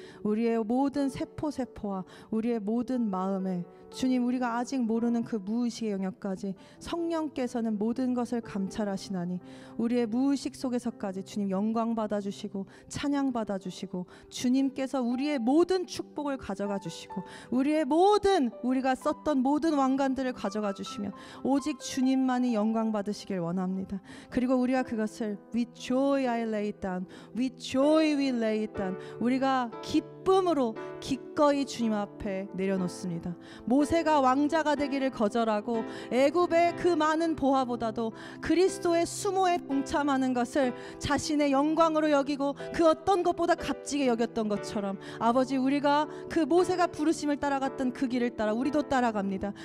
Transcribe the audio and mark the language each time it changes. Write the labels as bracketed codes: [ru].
[ko] 우리의 모든 세포와 우리의 모든 마음에 주님, 우리가 아직 모르는 그 무의식의 영역까지 성령께서는 모든 것을 감찰하시나니 우리의 무의식 속에서까지 주님 영광 받아주시고 찬양 받아주시고 주님께서 우리의 모든 축복을 가져가 주시고 우리의 모든 우리가 썼던 모든 왕관들을 가져가 주시며 오직 주님만이 영광 받으시길 원합니다. 그리고 우리가 그것을 [en] with joy I lay it down, [ko] with joy we lay it down, 우리가 기쁨으로 기꺼이 주님 앞에 내려놓습니다. 모세가 왕자가 되기를 거절하고 애굽의 그 많은 보화보다도 그리스도의 수모에 동참하는 것을 자신의 영광으로 여기고 그 어떤 것보다 값지게 여겼던 것처럼 아버지, 우리가 그 모세가 부르심을 따라갔던 그 길을 따라 우리도 따라갑니다.